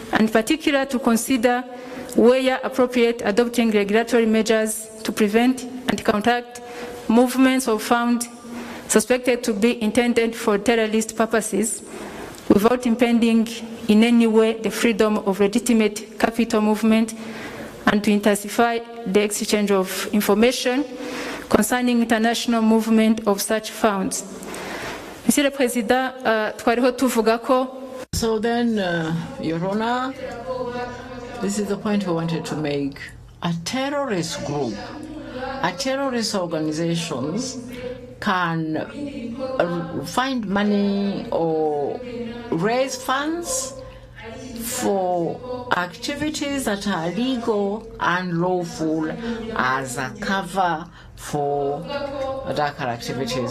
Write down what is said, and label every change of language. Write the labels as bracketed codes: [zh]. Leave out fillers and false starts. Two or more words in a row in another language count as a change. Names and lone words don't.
[en] and particular to consider where appropriate, adopting regulatory measures to prevent and counteract movements of funds suspected to be intended for terrorist purposes without impeding in any way the freedom of legitimate capital movement, and to intensify the exchange of information concerning international movement of such funds. [fr] Monsieur le Président, [rw] twariho tuvuga ko. [en] So then, Your Honor, this is the point we wanted to make. A terrorist group, a terrorist organizations can find money or raise funds for activities that are legal and lawful as a cover for darker activities.